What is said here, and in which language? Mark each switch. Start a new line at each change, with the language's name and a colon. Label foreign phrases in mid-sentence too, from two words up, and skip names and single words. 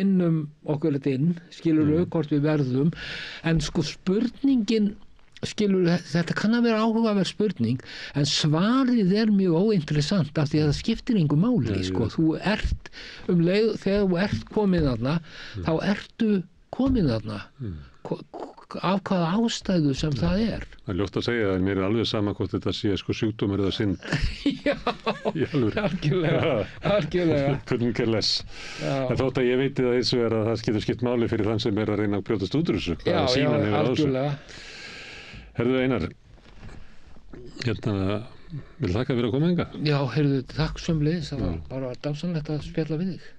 Icelandic: vinnum okkur þetta inn, skilurðu, hvort við verðum, en sko spurningin, skilurðu, þetta kann að vera áhugaverð spurning, en svarið er mjög óinteressant af því að það skiptir engu máli, sko, þú ert leið, þegar þú ert komið þarna, þá ertu komið þarna, af hvaða ástæðu sem það er. Það er ljótt að segja að mér er alveg sama hvort þetta sé sko sjúkdómur eða synd. Já, algjörlega.
English: Couldn't care less.
Icelandic: En þótt að ég veiti það eins og er að það getur skipt máli fyrir þann sem er að reyna að brjótast út úr þessu. Já, algjörlega. Herðu Einar, hérna, vil þakka fyrir að koma hingað? Já, heyrðu, takk sömuleiðis, það var bara dásamlegt að spjalla við þig.